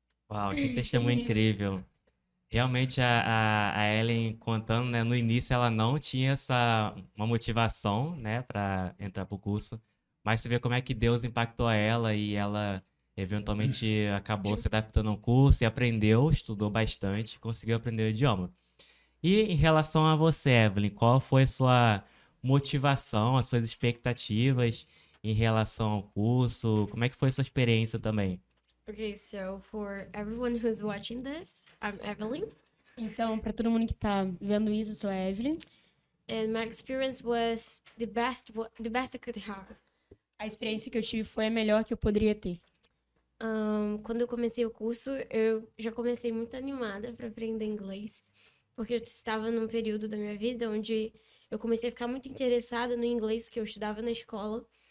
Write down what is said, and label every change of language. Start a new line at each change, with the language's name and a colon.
Portuguese: Uau, que testemunho incrível. Realmente a Ellen contando, né, no início ela não tinha uma motivação, né, para entrar pro curso, mas você vê como é que Deus impactou ela e ela eventualmente acabou se adaptando ao curso e aprendeu, estudou bastante, conseguiu aprender o idioma. E em relação a você, Evelyn, qual foi a sua motivação, as suas expectativas em relação ao curso? Como é que foi a sua experiência também?
English: Okay, so for everyone who's watching this, I'm Evelyn,
Portuguese: Então, para todo mundo que tá vendo isso, eu sou a Evelyn.
English: and my experience was the best I could have.
Portuguese: A experiência que eu tive foi a melhor que eu poderia ter. Quando eu comecei o curso, eu já comecei muito animada para aprender inglês, porque eu estava num período da minha vida onde eu comecei a ficar muito interessada no inglês que eu estudava na escola.